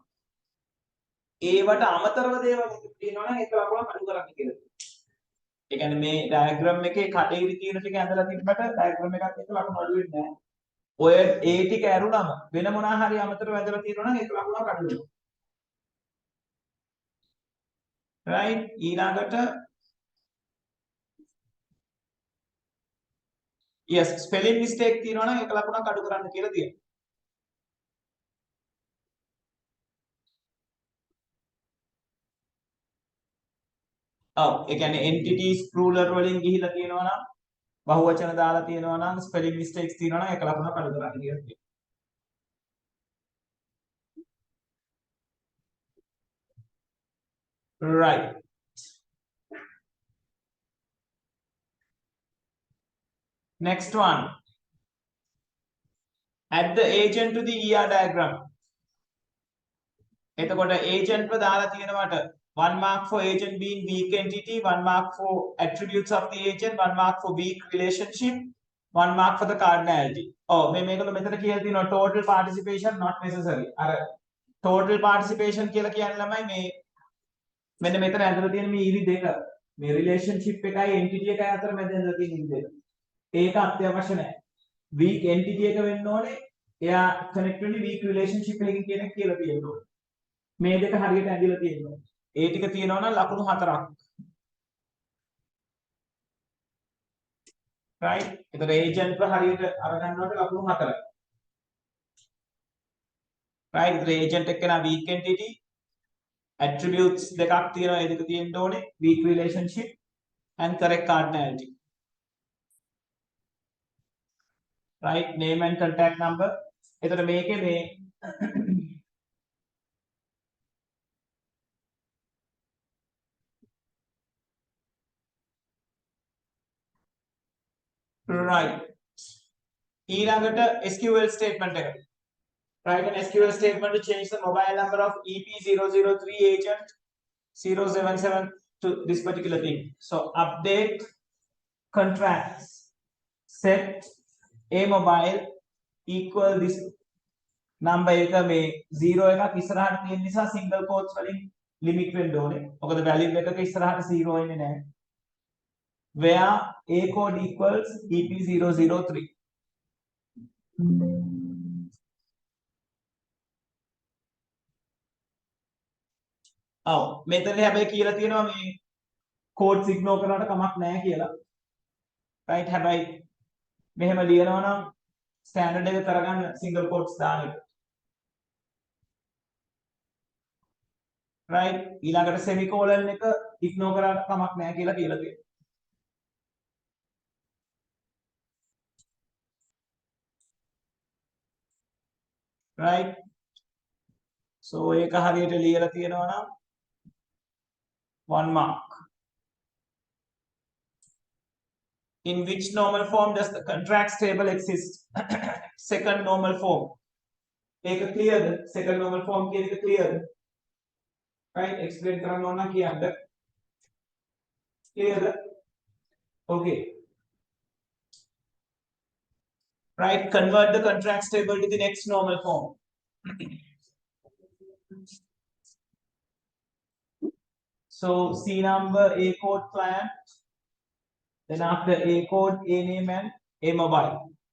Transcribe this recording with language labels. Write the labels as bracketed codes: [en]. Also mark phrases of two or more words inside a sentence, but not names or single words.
[si] ඒවට අමතරව දේවල් තියෙනවා නම් ඒක ලකුණක් අඩු කරන්න කියලා තියෙනවා. ඒ කියන්නේ මේ ඩයග්‍රෑම් එකේ කඩේරි තියෙන ටික ඇඳලා තිබ්බට ඩයග්‍රෑම් එකත් එක්ක ලකුණු අඩු වෙන්නේ නැහැ. ඔය ඒ ටික ඇරුණම වෙන මොනවා හරි අමතරව ඇඳලා තියෙනවා නම් ඒක ලකුණක් අඩු වෙනවා. right ඊළඟට yes [en] spelling mistake [si] තියෙනවා නම් ඒක ලකුණක් අඩු කරන්න කියලා තියෙනවා. ඔව් ඒ කියන්නේ [en] entities plural [si] වලින් ගිහිලා තියෙනවා නම් බහුවචන දාලා තියෙනවා නම් [en] spelling mistakes [si] තියෙනවා නම් ඒක ලකුණක් අඩු කරන්න කියලා තියෙනවා. [en] right next one add the agent to the ER diagram. [si] එතකොට agent ව දාලා තියෙනවට [en] 1 mark for agent being weak entity, 1 mark for attributes of the agent, 1 mark for weak relationship, 1 mark for the cardinality. [si] මේගොල්ලෝ මෙතන කියලා තියෙනවා [en] total participation not necessary. [si] අර [en] total participation [si] කියලා කියන්නේ ළමයි මේ මෙන්න මෙතන ඇඳලා තියෙන මේ ඉරි දෙක මේ relationship එකයි entity එකයි අතර මැද ඇඳලා තියෙන ඉරි දෙක. ඒක අත්‍යවශ්‍ය නැහැ. [en] weak entity [si] එක වෙන්න ඕනේ. එයා connect වෙන්නේ [en] weak relationship [si] එකකින් කියන එක කියලා තියෙනවා. මේ දෙක හරියට ඇඳලා තියෙනවා. ඒ ටික තියෙනවා නම් ලකුණු 4ක්. right එතකොට agent ව හරියට අරගන්නකොට ලකුණු 4යි. right එතකොට agent එක්ක නා [en] weak entity attributes [si] දෙකක් තියෙනවා. ඒ දෙක තියෙන්න ඕනේ [en] weak relationship and correct cardinality. right name and contact number. [si] එතකොට මේකේ මේ right ඊළඟට [en] SQL statement [si] එක. [en] write an SQL statement to change the mobile number of EP003 agent 077 to this particular thing. So update contracts set a mobile equal this number [si] එක මේ 0 එකක් ඉස්සරහට තියෙන නිසා [en] single quotes [si] වලින් limit වෙන්න ඕනේ. මොකද value එකක ඉස්සරහට 0 එන්නේ නැහැ. [en] where a code equals EP003. [si] මෙතන හැබැයි කියලා තියෙනවා මේ [en] codes ignore [si] කරනවට කමක් නැහැ කියලා. right හැබැයි මෙහෙම ලියනවා නම් standard එක කරගන්න [en] single quotes [si] දාන එක. right ඊළඟට semicolon එක ignore කරාට කමක් නැහැ කියලා තියෙනවා. [en] right so [si] ඒක හරියට ලියලා තියෙනවා නම් 1 mark. [en] In which normal form does the contracts table exist? Second normal form. ඒක clear second normal form [si] කියන එක [en] clear right explain [si] කරන්න ඕන කියන්න [en] Clear? Okay. Right, convert the contracts table to the next normal form. So C number, A code client, then after A code, A name and A mobile.